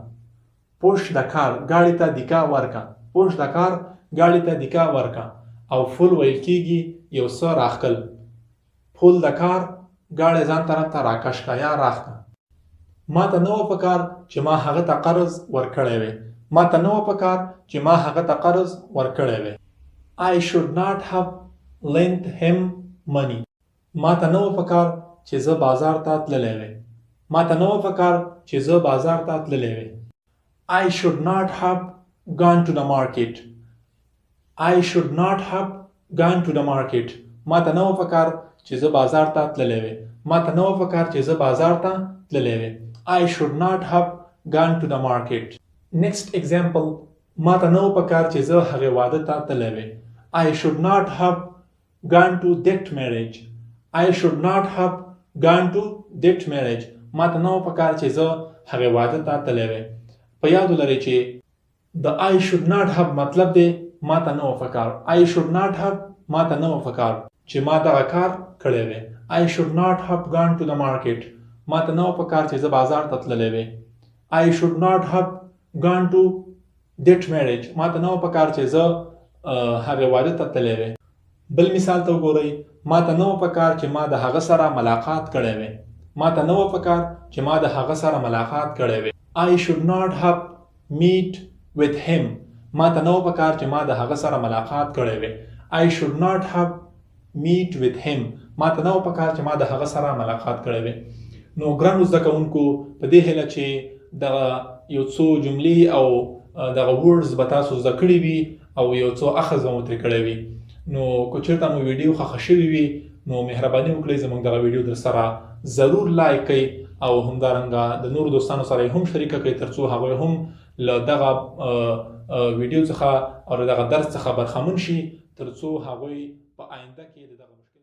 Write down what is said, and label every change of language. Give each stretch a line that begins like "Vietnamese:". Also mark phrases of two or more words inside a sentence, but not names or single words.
Pashto: push د کار ګاډي ته د کا ورکه. push د کار ګاډي ته د کا ورکه. او pull ویل کیږي یو څه راښکل. pull د کار ګاډی ځان طرف ته راکش کا یا راښکه. ما ته نه وه پکار چې ما هغه ته قرض ورکړی وی. ما ته نه وه پکار چې ما هغه ته قرض ورکړی وی.
English: I should not have lent him money.
Pashto: ما ته نه وه پکار چې زه بازار ته تللی وی. ما ته نه وه پکار چې زه بازار ته تللی وی.
English: I should not have gone to the market. I should not have gone to the market.
Pashto: ما ته نه وه پکار چې زه بازار ته تللی وی. ما ته نه وه پکار چې زه بازار ته تللی وی.
English: I should not have gone to the market. Next example,
Pashto: ما ته نه وه پکار چې زه هغې واده ته تللی وی.
English: I should not have gone to that marriage. I should not have gone to that marriage.
Pashto: ما ته نه وه پکار چې زه هغې واده ته تللی وی. په یاد ولرئ چې د
English: I should not have
Pashto: مطلب دی ما ته نه وه پکار.
English: I should not have
Pashto: ما ته نه وه پکار چې ما دغه کار کړی وی.
English: I should not have gone to the market.
Pashto: ما ته نه وه پکار چې زه بازار ته تللی وی.
English: I should not have gone to that marriage.
Pashto: ما ته نه وه پکار چې زه هغې واده ته تللی وی. بل مثال ته وګورئ. ما ته نه وه پکار چې ما د هغه سره ملاقات کړی وی. ما ته نه وه پکار چې ما د هغه سره ملاقات کړی وی.
English: I should not have met with him.
Pashto: ما ته نه و پکار چې ما د هغه سره ملاقات کړی وی.
English: I should not have meet with him.
Pashto: ما ته نه و پکار چې ما د هغه سره ملاقات کړی وی. نو ګرانو زده کوونکو په دې هیله چې دغه یو څو جملې او دغه ورډز به تاسو زده کړي وي او یو څو اخذ به مو ترې کړی وي. نو که چېرته مو ویډیو خوښه شوې وي نو مهرباني وکړئ زموږ دغه ویډیو در سره ضرور لایک کړئ او همدارنګه د نورو دوستانو سره یې هم شریکه کړئ تر څو هغوی هم له دغه ویډیو څخه او دغه درس څخه برخمن شي تر څو هغوی په آینده کې د دغه